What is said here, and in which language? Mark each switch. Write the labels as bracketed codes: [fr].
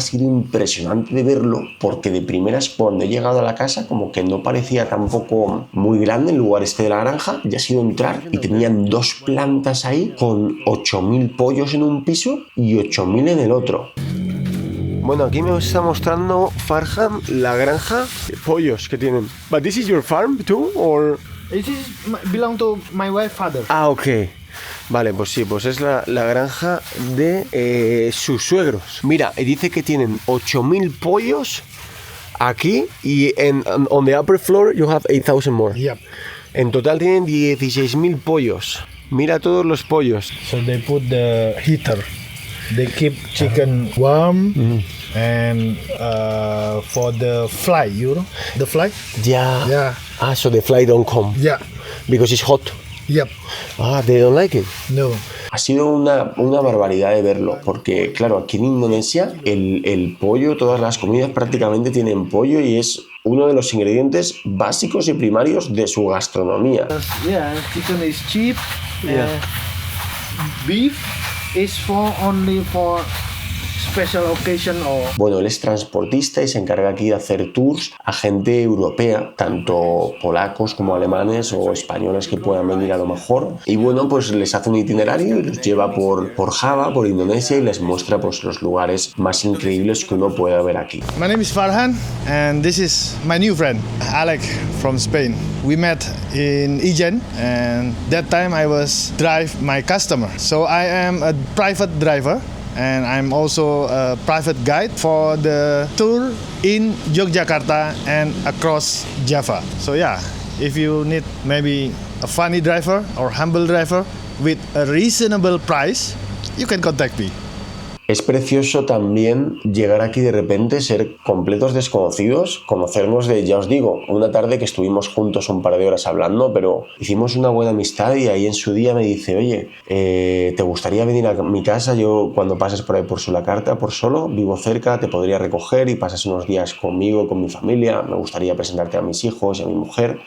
[es] Ha sido impresionante de verlo porque de primeras cuando he llegado a la casa como que no parecía tampoco muy grande el lugar este de la granja. Ya ha sido entrar y tenían 2 plantas ahí con 8.000 pollos en un piso y 8.000 en el otro. Bueno, aquí me está mostrando Farham la granja de pollos que tienen. [en] But this is your farm too, or? It belong to my wife father. Ah, ok. [es] Vale, pues sí, pues es la granja de sus suegros. Mira, dice que tienen 8.000 pollos aquí y [en] on the upper floor you have 8,000 more. Yep. [es] En total tienen 16.000 pollos. Mira todos los pollos. [en] So they put the heater. They keep chicken warm and for the fly, you know, the fly. Yeah. Yeah. Ah, so the fly don't come. Yeah. Because it's hot. Yep. Ah, they don't like it. No. [es] Ha sido una barbaridad de verlo, porque claro, aquí en Indonesia el pollo, todas las comidas prácticamente tienen pollo y es uno de los ingredientes básicos y primarios de su gastronomía. [en] Yeah, chicken is cheap. Beef is only for special occasion or... [es] Bueno, él es transportista y se encarga aquí de hacer tours a gente europea, tanto polacos como alemanes o españoles que puedan venir a lo mejor. Y bueno, pues les hace un itinerario y los lleva por Java, por Indonesia, y les muestra pues los lugares más increíbles que uno puede ver aquí. [en] My name is Farhan and this is my new friend, Alec from Spain. We met in Ijen and that time I was drive my customer. So I am a private driver. And I'm also a private guide for the tour in Yogyakarta and across Java. So yeah, if you need maybe a funny driver or humble driver with a reasonable price, you can contact me. [es] Es precioso también llegar aquí de repente, ser completos desconocidos, conocernos de, ya os digo, una tarde que estuvimos juntos un par de horas hablando, pero hicimos una buena amistad y ahí en su día me dice, oye, ¿te gustaría venir a mi casa? Yo cuando pases por ahí por Surakarta, por Solo, vivo cerca, te podría recoger y pasas unos días conmigo, con mi familia, me gustaría presentarte a mis hijos y a mi mujer.